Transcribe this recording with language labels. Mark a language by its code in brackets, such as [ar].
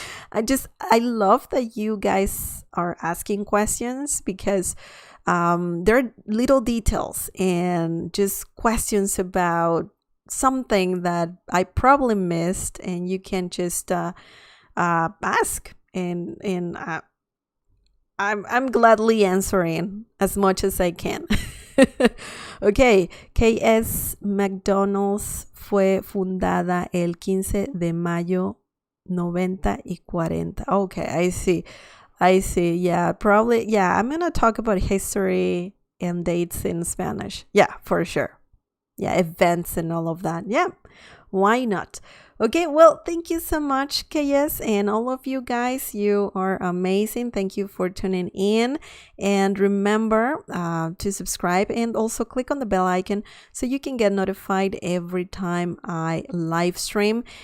[en] I love that you guys are asking questions, because they're little details and just questions about something that I probably missed, and you can just ask, and I'm gladly answering as much as I can. [es] Okay, KS McDonald's fue fundada el 15 de mayo 90 y 40. [en] Okay, I see. Yeah, probably. Yeah, I'm going to talk about history and dates in Spanish. Yeah, for sure. Yeah, events and all of that. Yeah, why not? Okay, well, thank you so much, KS, and all of you guys. You are amazing. Thank you for tuning in. And remember to subscribe and also click on the bell icon so you can get notified every time I live stream.